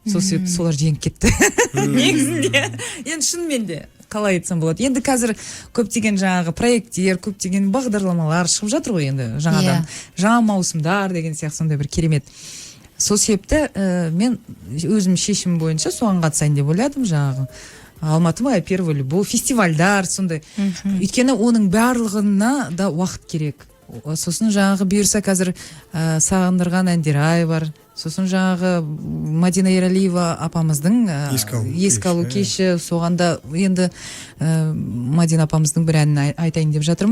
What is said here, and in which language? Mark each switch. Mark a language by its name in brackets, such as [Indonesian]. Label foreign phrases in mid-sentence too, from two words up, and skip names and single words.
[Kazakh] сол себепті солар жеңіп кетті негізінде. Енді шынымен де қалай айтсам болады, енді қазір көптеген жаңағы проекттер, көптеген бағдарламалар шығып жатыр ғой енді жаңадан. Жаңа маусымдар деген сияқты сондай бір керемет. Сол себепті мен өзім шешім бойынша соған қатысайын деп ойладым жаңағы. [Russian] Алматы моя первая любовь, [Kazakh] фестивальдар сондай. Өйткені оның барлығына да уақыт керек. Сосын жаңағы бұйырса қазір сағындырған Әндерай бар. Сосын жаңағы Мадина Ералиева апамыздың еске алу кеші, соғанда енді Мадина апамыздың бір әнін айтайын деп жатырмын.